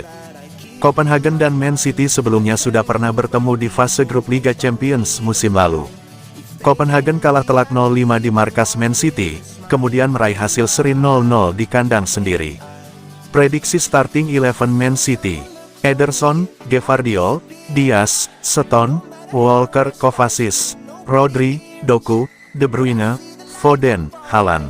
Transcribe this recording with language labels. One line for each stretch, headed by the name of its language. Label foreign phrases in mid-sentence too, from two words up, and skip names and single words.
Indonesian: Copenhagen dan Man City sebelumnya sudah pernah bertemu di fase grup Liga Champions musim lalu. Copenhagen kalah telak 0-5 di markas Man City, kemudian meraih hasil seri 0-0 di kandang sendiri. Prediksi starting 11 Man City: Ederson, Gvardiol, Diaz, Stones, Walker, Kovacic, Rodri, Doku, De Bruyne, Foden, Haaland.